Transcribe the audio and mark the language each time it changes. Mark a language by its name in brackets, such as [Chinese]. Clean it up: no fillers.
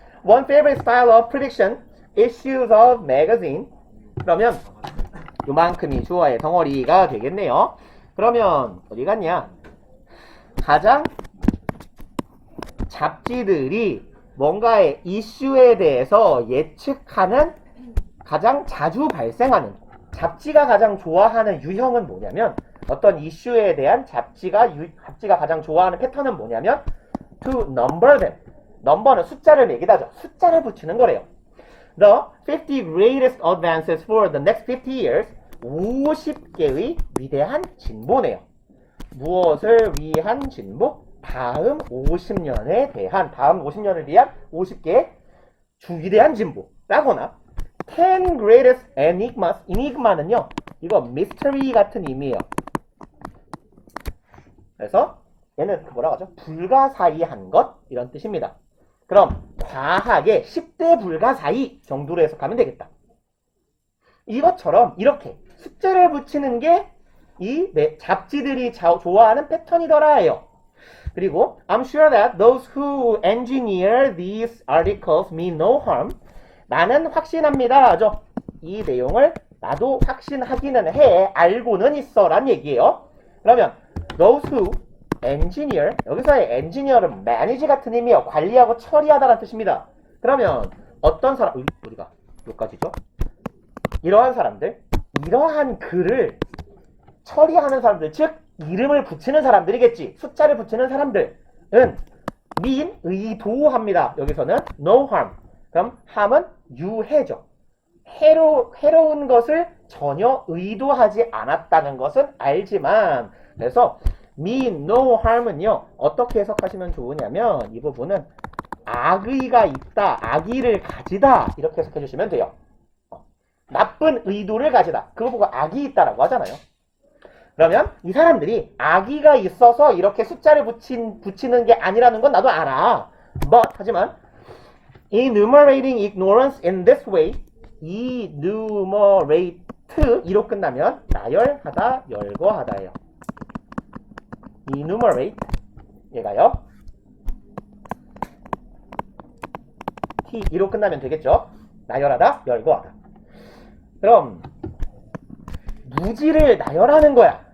[English] One favorite style of prediction, issues of magazine. [Korean] 그러면 요만큼이 주어의 덩어리가 되겠네요. 그러면 어디 갔냐? 가장 잡지들이 뭔가의 이슈에 대해서 예측하는 가장 자주 발생하는, 잡지가 가장 좋아하는 유형은 뭐냐면, 어떤 이슈에 대한 잡지가 가장 좋아하는 패턴은 뭐냐면 [English] to number them. [Korean] 넘버는 숫자를 매기다죠. 숫자를 붙이는 거래요. [English] The 50 greatest advances for the next 50 years. [Korean] 50개의 위대한 진보네요. 무엇을 위한 진보? 다음 50년에 대한, 다음 50년을 위한 50개의 위대한 진보라거나 [English] 10 greatest enigmas. [Korean] enigma는요, 이거 mystery 같은 의미예요. 그래서 얘는 뭐라고 하죠? 불가사의한 것, 이런 뜻입니다. 그럼 과학의 10대 불가사의 정도로 해석하면 되겠다. 이것처럼 이렇게 숫자를 붙이는 게 이 잡지들이 좋아하는 패턴이더라 해요. 그리고 [English] I'm sure that those who engineer these articles mean no harm. [Korean] 나는 확신합니다 하죠. 이 내용을 나도 확신하기는 해, 알고는 있어 란 얘기예요. 그러면 [English] those who engineer, [Korean] 여기서의 engineer은 manage 같은 의미예요. 관리하고 처리하다라는 뜻입니다. 그러면 어떤 사람, 우리가 여기까지죠? 이러한 사람들, 이러한 글을 처리하는 사람들, 즉 이름을 붙이는 사람들이겠지. 숫자를 붙이는 사람들은 [English] mean, [Korean] 의도합니다. 여기서는 [English] no harm. [Korean] 그럼 harm은 유해죠. 해로운 것을 전혀 의도하지 않았다는 것은 알지만, 그래서 [English] mean no harm [Korean] 은요, 어떻게 해석하시면 좋으냐면 이 부분은 악의가 있다, 악의를 가지다, 이렇게 해석해 주시면 돼요. 나쁜 의도를 가지다, 그거 보고 악이 있다라고 하잖아요. 그러면 이 사람들이 악의가 있어서 이렇게 숫자를 붙이는 게 아니라는 건 나도 알아. [English] But, [Korean] 하지만 [English] enumerating ignorance in this way, enumerate, [Korean] 이로 끝나면 나열하다, 열거하다예요. enumerate, 얘가요. t, 이로 끝나면 되겠죠. 나열하다, 열거하다. 그럼 무지를 나열하는 거야.